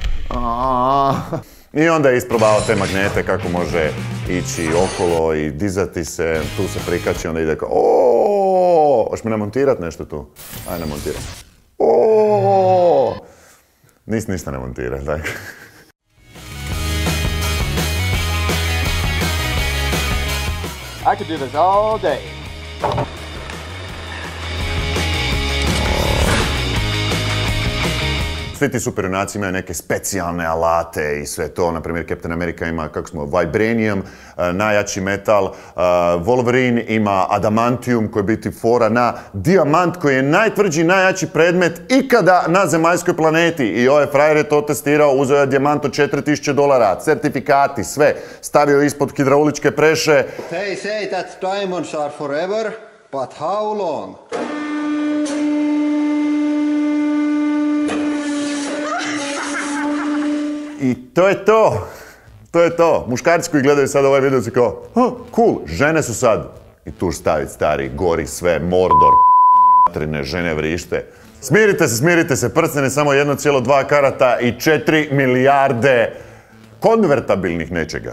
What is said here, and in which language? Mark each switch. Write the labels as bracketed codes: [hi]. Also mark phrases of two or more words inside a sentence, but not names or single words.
[bs] I onda je isprobao te magnete kako može ići okolo i dizati se, tu se prikači, onda ide kao oooo, hoćeš mi namontirat nešto tu? Aj, namontirat. Oooo, ništa ne montira, tako. [en] I could do this all day. [bs] Svi ti superjunaci imaju neke specijalne alate i sve to. Naprimjer, Captain America ima, vibranium, najjači metal. Wolverine ima adamantium koji biti fora na dijamant koji je najtvrđi, najjači predmet ikada na zemaljskoj planeti. I ovaj frajer je to testirao, uzeo je dijamant od $4000, certifikati, sve. Stavio ispod hidrauličke preše. [en] They say that diamonds are forever, but how long? [bs] I to je to. To je to. Muškarci koji gledaju sad ovaj video su kao, cool, žene su sad. I tu staviti stari, gori sve, Mordor, trine, žene vrište. Smirite se, prsten je samo 1,2 karata i 4 milijarde konvertabilnih nečega.